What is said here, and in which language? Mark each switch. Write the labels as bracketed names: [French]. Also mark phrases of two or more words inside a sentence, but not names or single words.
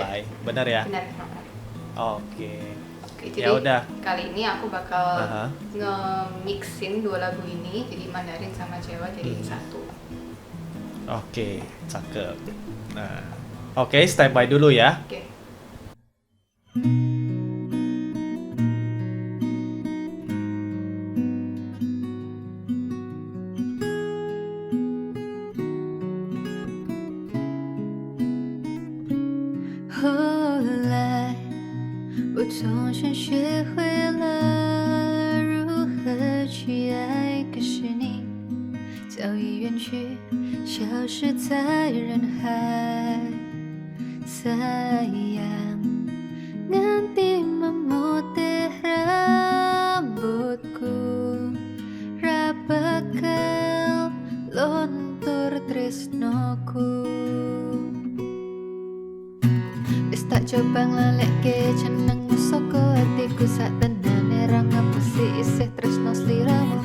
[Indonesian] Holai. Benar ya? benar. Oke. Oke, Ya jadi udah. kali ini aku bakal Aha. nge-mixin dua lagu ini jadi Mandarin sama Jawa jadi satu. Oke, cakep. Nah, oke, standby dulu ya. Oke. [Chinese] 后来，我总算学会了如何去爱，可是你早已远去，消失在人海。 [Javanese] Sayang, nganti memutih rambutku, ra bakal lontur tresnoku. Wis tak coba nglaleke jenengmu saka atiku sak tenane ra ngapusi isih tresno sliramu.